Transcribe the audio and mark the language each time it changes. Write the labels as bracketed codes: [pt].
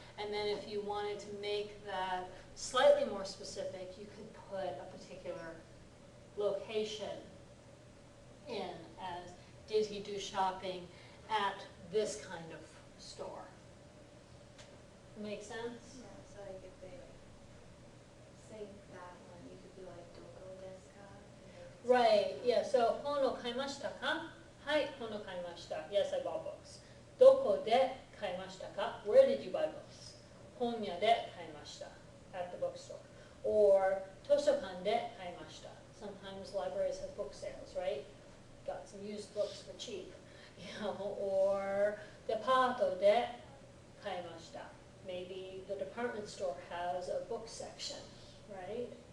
[en] And then if you wanted to make that slightly more specific, you could put a particular location in as, did he do shopping at this kind of store? Make sense? Yeah, so like if they say that one, you could be like, [ja] Doko desu ka? [en] Right, yeah, so [ja] 本を買いましたか? はい、本を買いました. [en] Yes, I bought books. [ja] どこで買いましたか? [en] Where did you buy books? [ja] 本屋で買いました. [en] At the bookstore. [ja] Or 図書館で買いました. [en] Sometimes libraries have book sales, right? Got some used books for cheap. You know, or [ja] デパートで買いました. [en] Maybe the department store has a book section, right?